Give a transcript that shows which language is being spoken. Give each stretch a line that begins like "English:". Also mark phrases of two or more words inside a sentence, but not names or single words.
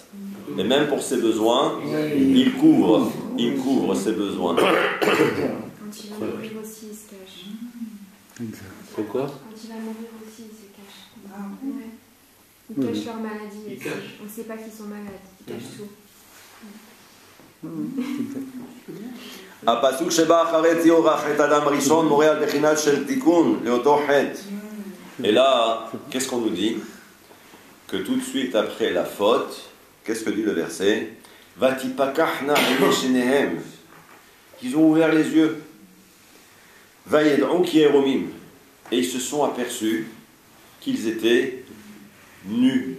French: Et même pour ses besoins, il couvre ses besoins. Quand il va mourir aussi, il se cache. C'est quoi? Quand il va mourir aussi, il se cache. Ouais. Ils cachent leur maladie aussi. On ne sait pas qu'ils sont malades. Ils cachent tout.
Hebrew: הפסוק שבא אחרי ציור החטא אדם הראשון מורה על בחינה של תיקון לאותו חטא.
French: Et là, qu'est-ce qu'on nous dit? Que tout de suite après la faute, qu'est-ce que dit le verset?
Hebrew: ותפקחנה שניהם.
French: Ils ont ouvert les yeux.
Hebrew: וידעו כי עירומים.
French: Et ils se sont aperçus qu'ils étaient nus.